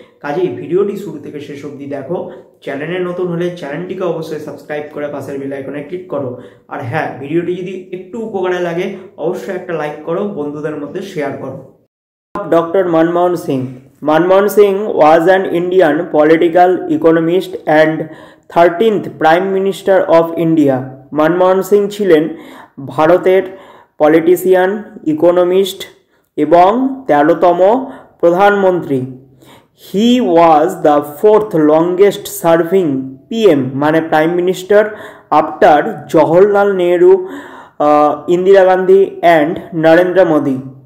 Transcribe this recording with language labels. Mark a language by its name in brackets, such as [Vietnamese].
[Bangla] কাজেই ভিডিওটি শুরু থেকে শেষ অবধি দেখো। চ্যানেলে নতুন হলে চ্যানেলটিকে অবশ্যই সাবস্ক্রাইব করে পাশের বেল আইকনে ক্লিক করো। আর হ্যাঁ, ভিডিওটি যদি একটু উপকারে লাগে অবশ্যই একটা লাইক করো, বন্ধুদের মধ্যে শেয়ার করো। Doctor Manmohan Singh. [English] Manmohan Singh was an Indian political economist and 13th Prime Minister of India. [Bangla] Manmohan Singh ছিলেন ভারতের পলিটিশিয়ান, ইকোনমিস্ট এবং 13তম প্রধানমন্ত্রী। [English] he was the fourth longest serving PM [Bangla] মানে [English] Prime minister after Jawaharlal Nehru, Indira Gandhi and Narendra Modi.